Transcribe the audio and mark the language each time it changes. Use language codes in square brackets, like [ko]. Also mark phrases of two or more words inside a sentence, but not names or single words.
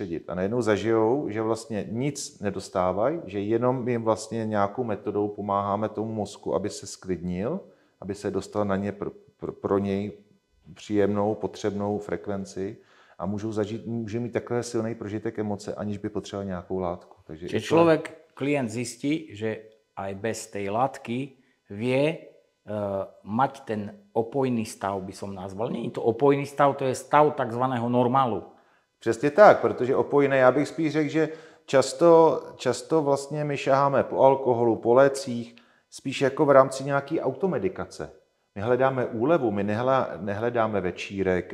[cs] A najednou zažijou, že vlastně nic nedostávají, že jenom jim vlastně nějakou metodou pomáháme tomu mozku, aby se sklidnil, aby se dostal na ně pro něj příjemnou, potřebnou frekvenci a může mít takhle silný prožitek emoce, aniž by potřeboval nějakou látku. Takže klient zjistí, [sk] že aj bez tej látky vie mať ten opojný stav, by som nazval. Nie je to opojný stav, to je stav takzvaného normálu. [cs] Přesně tak, protože opojné, já bych spíš řekl, že často vlastně my šaháme po alkoholu, po lécích, spíš jako v rámci nějaké automedikace. My hledáme úlevu, my nehledáme večírek.